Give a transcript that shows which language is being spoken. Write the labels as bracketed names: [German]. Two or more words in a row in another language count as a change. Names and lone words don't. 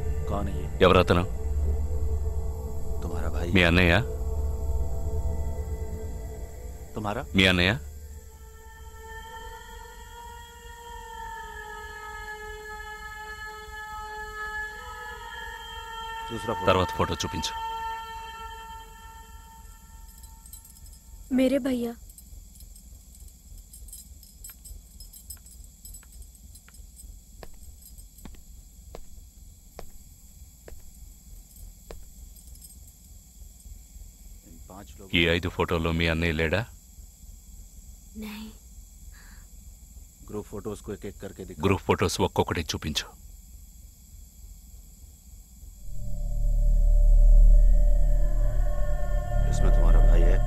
[Hindi] कौन है ये? [Telugu] ఎవరతను? [Hindi] तुम्हारा भाई? [Telugu] మీ అన్నయ్య? [Hindi] तुम्हारा? [Telugu] మీ అన్నయ్య? [Hindi] दूसरा फोटो। [Telugu] తర్వాత ఫోటో చూపించు. [Hindi] मेरे भैया। [Telugu] ఈ 5 ఫోటోల్లో మీ అన్నయ్య లేడా? [Hindi] नहीं। ग्रुप फोटोज को एक एक करके दिखा। [Telugu] గ్రూప్ ఫోటోస్ ఒక్కొక్కటి చూపించు. [Hindi] इसमें तुम्हारा भाई है?